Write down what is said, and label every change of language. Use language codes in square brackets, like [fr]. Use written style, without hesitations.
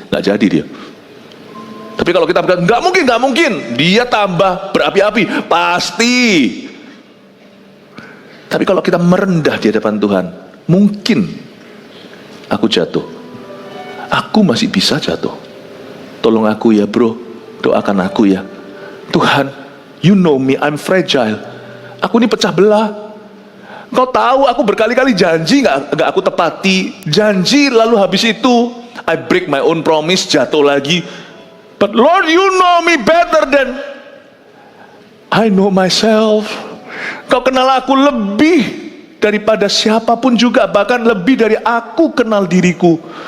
[id] Nggak jadi dia. Tapi kalau kita berkata nggak mungkin, dia tambah berapi-api pasti. Tapi kalau kita merendah di hadapan Tuhan, mungkin aku jatuh. Aku masih bisa jatuh. Tolong aku ya bro, doakan aku ya. [en] Tuhan, you know me, I'm fragile. [id] Aku ini pecah belah. Kau tahu aku berkali-kali janji nggak aku tepati. Janji lalu habis itu [en] I break my own promise, [id] jatuh lagi. [en] But Lord, you know me better than I know myself. [id] Kau kenal aku lebih daripada siapapun juga, bahkan lebih dari aku kenal diriku.